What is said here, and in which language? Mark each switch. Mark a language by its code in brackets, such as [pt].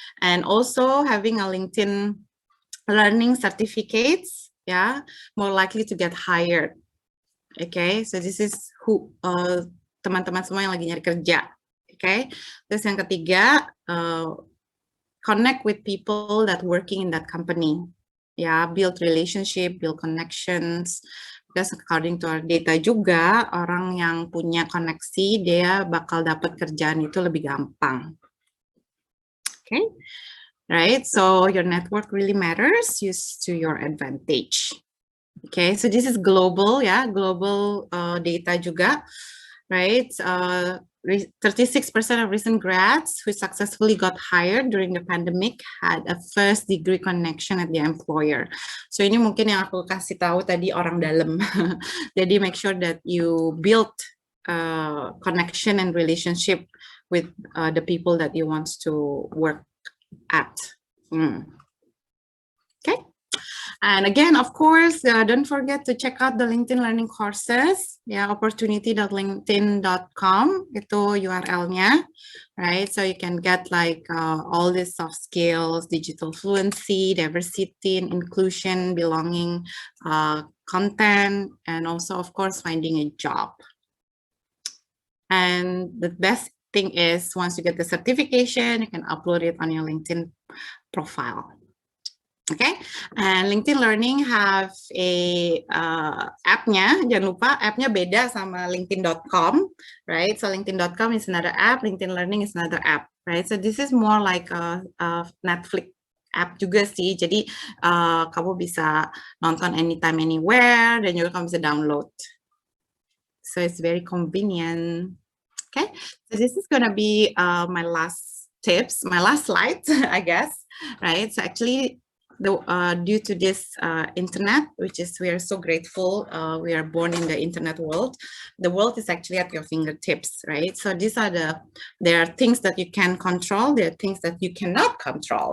[en] And also having a LinkedIn learning certificates, yeah, more likely to get hired. [id] Okay, [en] so this is who [id] teman-teman semua yang lagi nyari kerja. [en] Okay, [id] terus yang ketiga, [en] connect with people that working in that company. Ya, build relationship, build connections. Because according to our data [id] juga, orang yang punya koneksi, dia bakal dapat kerjaan itu lebih gampang. [en] Okay, right? So your network really matters. Use to your advantage. Okay, so this is global, ya, global data juga, right? 36% of recent grads who successfully got hired during the pandemic had a first degree connection at the employer. [id] So ini mungkin yang aku kasih tahu tadi orang dalam. [en] Jadi make sure that you build connection and relationship with the people that you want to work at. Okay. And again, of course, don't forget to check out the LinkedIn Learning courses. Yeah, opportunity.linkedin.com itu URL-nya, right? So you can get like all these soft skills, digital fluency, diversity, inclusion, belonging, content, and also, of course, finding a job. And the best thing is once you get the certification, you can upload it on your LinkedIn profile. Okay, and LinkedIn Learning have a app-nya. [id] Jangan lupa app-nya beda sama LinkedIn.com, right? [en] So LinkedIn.com is another app, LinkedIn Learning is another app, right? So this is more like a Netflix app juga sih. [id] Jadi kamu bisa nonton [en] anytime, anywhere, [id] dan juga kamu bisa download. [en] So it's very convenient. Okay, so this is gonna be my last tips, my last slide, I guess, right? So actually, due to this internet, which is we are so grateful, we are born in the internet world. The world is actually at your fingertips, right? So these are there are things that you can control, there are things that you cannot control.